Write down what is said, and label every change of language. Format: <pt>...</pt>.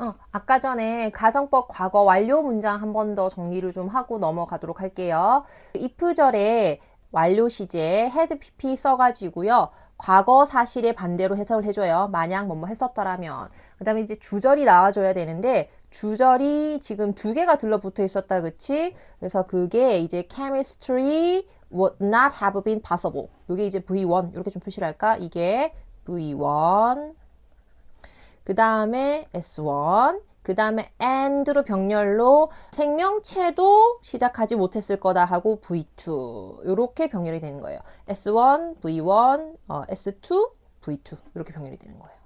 <ko>아까 전에 가정법 과거 완료 문장 한 번 더 정리를 좀 하고 넘어가도록 할게요. if절에 완료 시제 had pp 써가지고요. 과거 사실에 반대로 해석을 해줘요. 만약 뭐뭐 했었더라면. 그 다음에 이제 주절이 나와줘야 되는데 주절이 지금 두 개가 들러붙어 있었다, 그치? 그래서 그게 이제</ko> <en>chemistry would not have been possible.</en> <ko>이게 이제 V1 이렇게 좀 표시를 할까? 이게 V1 그 다음에 S1 그 다음에 and로 병렬로 생명체도 시작하지 못했을 거다 하고 V2 이렇게 병렬이 되는 거예요. S1, V1, S2, V2 이렇게 병렬이 되는 거예요.</ko>